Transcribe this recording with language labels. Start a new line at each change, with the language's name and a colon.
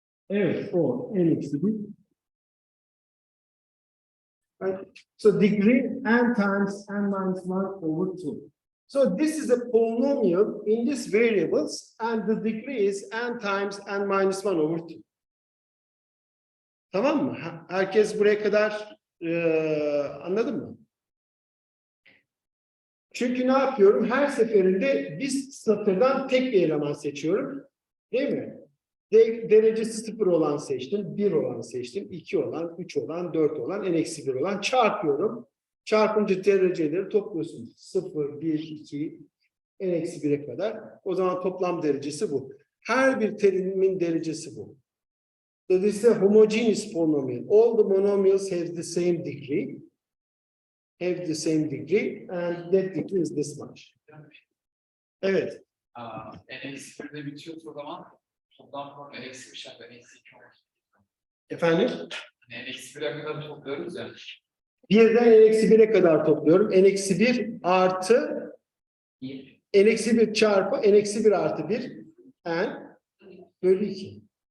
Turkish: Evet, o en eksi 1.
English: Right? So degree n times n minus 1 over 2. So this is a polynomial in these variables, and the degree is n times n minus 1 over 2.
Turkish: Tamam mı? Herkes buraya kadar anladı mı? Çünkü ne yapıyorum? Her seferinde bir satırdan tek bir eleman seçiyorum. Değil mi? Derecesi 0 olan seçtim, 1 olan seçtim, 2 olan, 3 olan, 4 olan, n-1 olan çarpıyorum. Çarpınca dereceleri topluyorsunuz. 0, 1, 2, n-1'e kadar. O zaman toplam derecesi bu. Her bir terimin derecesi bu.
English: So this is a homogeneous polynomial. All the monomials have the same degree. And that degree is this much.
Turkish: Evet. N-1'de bitiyorsa o zaman toplam form N-1 şartı N-2 olur. Efendim? N-1'e kadar topluyoruz ya. Birden n-1'e kadar topluyorum. n-1 artı n-1 çarpı n-1 artı 1 n bölü 2.